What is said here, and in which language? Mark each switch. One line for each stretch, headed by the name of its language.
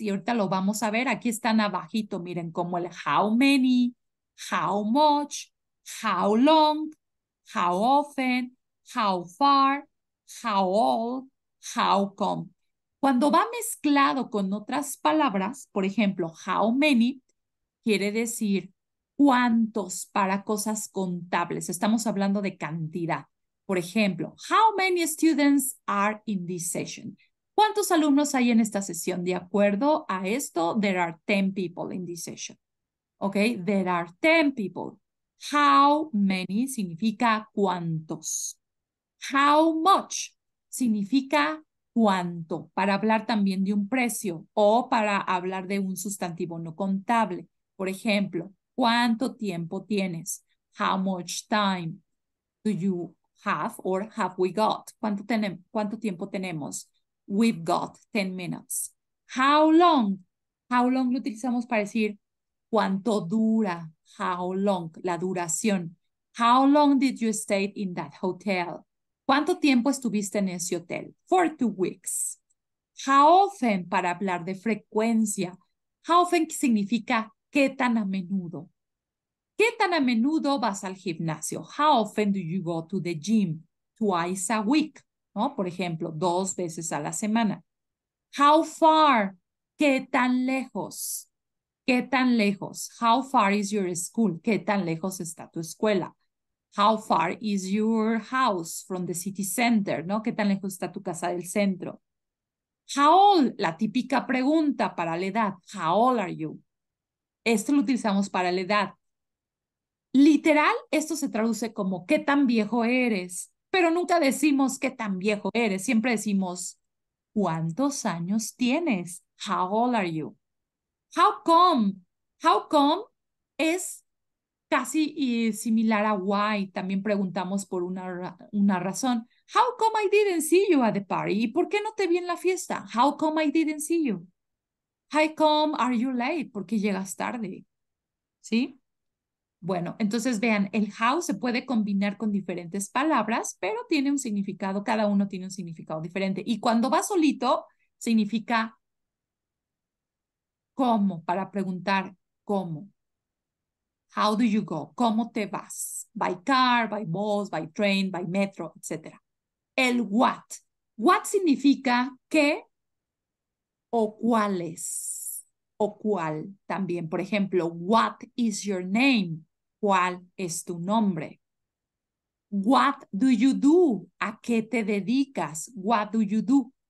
Spanish: Y ahorita lo vamos a ver. Aquí están abajito. Miren, como el
English: how many, how much, how long, how often, how far, how old, how come.
Spanish: Cuando va mezclado con otras palabras, por ejemplo, how many, quiere decir cuántos para cosas contables. Estamos hablando de cantidad. Por ejemplo,
English: how many students are in this session?
Spanish: ¿Cuántos alumnos hay en esta sesión? De acuerdo a esto,
English: there are 10 people in this session. ¿Ok? There are 10 people. How many
Spanish: significa cuántos. How much significa cuánto, para hablar también de un precio o para hablar de un sustantivo no contable. Por ejemplo, ¿cuánto tiempo tienes?
English: How much time do you have or have we got?
Spanish: ¿Cuánto tiempo tenemos?
English: We've got 10 minutes. How long?
Spanish: How long lo utilizamos para decir cuánto dura. How long, la duración.
English: How long did you stay in that hotel?
Spanish: ¿Cuánto tiempo estuviste en ese hotel?
English: For 2 weeks.
Spanish: How often, para hablar de frecuencia. How often significa qué tan a menudo. ¿Qué tan a menudo vas al gimnasio?
English: How often do you go to the gym? Twice a week, ¿no?
Spanish: Por ejemplo, 2 veces a la semana. How far? ¿Qué tan lejos? ¿Qué tan lejos?
English: How far is your school?
Spanish: ¿Qué tan lejos está tu escuela?
English: How far is your house from the city center?
Spanish: ¿No? ¿Qué tan lejos está tu casa del centro? How old? La típica pregunta para la edad.
English: How old are you?
Spanish: Esto lo utilizamos para la edad. Literal, esto se traduce como ¿qué tan viejo eres? Pero nunca decimos qué tan viejo eres, siempre decimos ¿Cuántos años tienes?
English: How old are you?
Spanish: How come? How come es casi similar a why. También preguntamos por una razón.
English: How come I didn't see you at the party?
Spanish: ¿Y por qué no te vi en la fiesta?
English: How come I didn't see you? How come are you late?
Spanish: ¿Por qué llegas tarde? ¿Sí? Bueno, entonces vean, el how se puede combinar con diferentes palabras, pero tiene un significado, cada uno tiene un significado diferente. Y cuando va solito, significa cómo, para preguntar cómo.
English: How do you go?
Spanish: ¿Cómo te vas?
English: By car, by bus, by train, by metro, etc.
Spanish: El what. What significa qué o cuáles o cuál también. Por ejemplo,
English: what is your name?
Spanish: ¿Cuál es tu nombre?
English: What do you do?
Spanish: ¿A qué te dedicas?
English: What do you do?